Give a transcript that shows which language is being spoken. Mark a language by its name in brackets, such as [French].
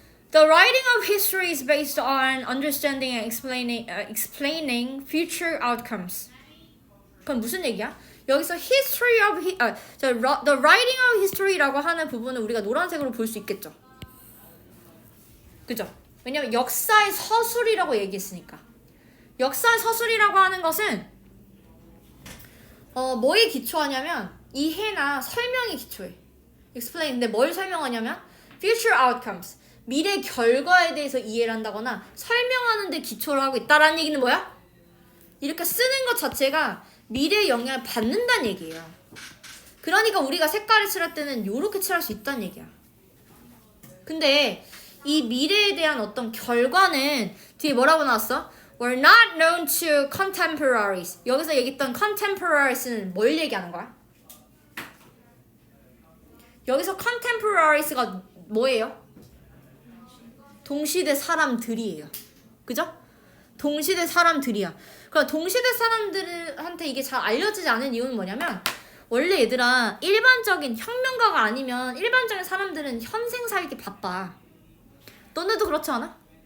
[English] The writing of history is based on understanding and explaining future outcomes. [Korean] 그럼 무슨 얘기야? 여기서 [English] the writing of history [Korean] 라고 하는 부분을 우리가 노란색으로 볼 수 있겠죠. 그죠? 왜냐면 역사의 서술이라고 얘기했으니까. 역사의 서술이라고 하는 것은 뭐에 기초하냐면 이해나 설명에 기초해. explain인데 뭘 설명하냐면 [English] future outcomes. [Korean] 미래 결과에 대해서 이해를 한다거나 설명하는 데 기초를 하고 있다라는 얘기는 뭐야? 이렇게 쓰는 것 자체가 미래의 영향을 받는다는 얘기예요. 그러니까 우리가 색깔을 칠할 때는 이렇게 칠할 수 있다는 얘기야. 근데 이 미래에 대한 어떤 결과는 뒤에 뭐라고 나왔어? [English] were not known to contemporaries. [Korean] 여기서 얘기했던 contemporaries는 뭘 얘기하는 거야? 여기서 contemporaries가 뭐예요? 동시대 사람들이에요. 그죠? 동시대 사람들이야. 그러니까 동시대 사람들한테 이게 잘 알려지지 않은 이유는 뭐냐면 원래 얘들아 일반적인 혁명가가 아니면 일반적인 사람들은 현생 살기 바빠. 너네도 그렇지 않아?